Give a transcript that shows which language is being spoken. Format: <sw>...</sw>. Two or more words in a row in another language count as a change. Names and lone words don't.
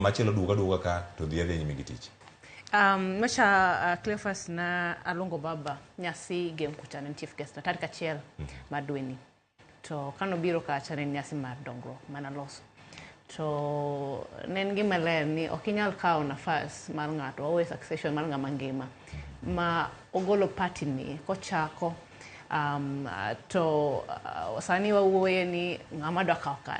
<luo>Machielo duoga ka to dhiadhi nyime gi tich. Macha Cleophas na alongo baba nyasi game kuchane ni</luo> <en>chief guest</en> <luo>na tarik achiel mar dweni. To kano biro kacha ne nyasi mar dongruok manaloso. To nen gima ler ni ok inyal kawo nafas mar ng'ato owe succession mar ng'ama ngima ma ogolo party ni kochako to sani wawuoye ni ng'ama dwa kawo kare.</luo>